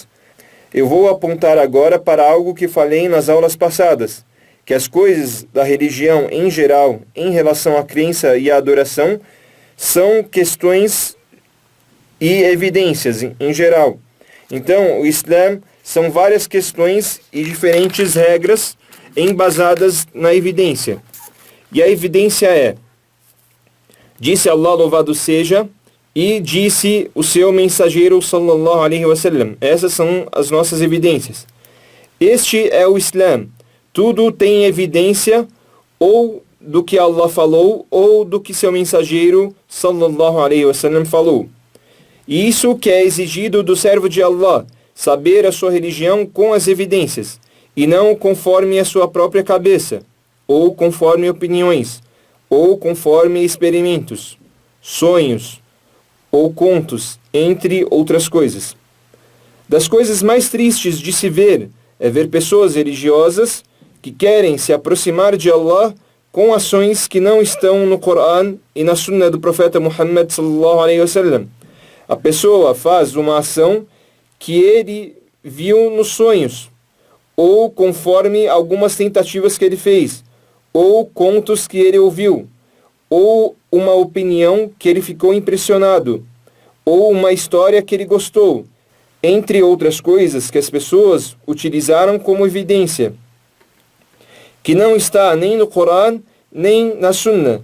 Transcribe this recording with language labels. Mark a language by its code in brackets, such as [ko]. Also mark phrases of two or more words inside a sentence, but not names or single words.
[pt] Eu vou apontar agora para algo que falei nas aulas passadas, que as coisas da religião em geral, em relação à crença e à adoração, são questões e evidências em geral. Então, o Islã são várias questões e diferentes regras embasadas na evidência. E a evidência é, disse Allah, louvado seja, e disse o seu mensageiro [ar] صلى الله عليه وسلم. [pt] Essas são as nossas evidências. Este é o Islã. Tudo tem evidência ou do que Allah falou ou do que seu mensageiro [ar] صلى الله عليه وسلم [pt] falou. E isso que é exigido do servo de Allah, saber a sua religião com as evidências, e não conforme a sua própria cabeça, ou conforme opiniões, ou conforme experimentos, sonhos, ou contos, entre outras coisas. Das coisas mais tristes de se ver é ver pessoas religiosas que querem se aproximar de Allah com ações que não estão no Coran e na Sunna do profeta Muhammad [ar] صلى الله عليه وسلم. [pt] A pessoa faz uma ação que ele viu nos sonhos, ou conforme algumas tentativas que ele fez, ou contos que ele ouviu, ou uma opinião que ele ficou impressionado, ou uma história que ele gostou, entre outras coisas que as pessoas utilizaram como evidência, que não está nem no Coran, nem na Sunna.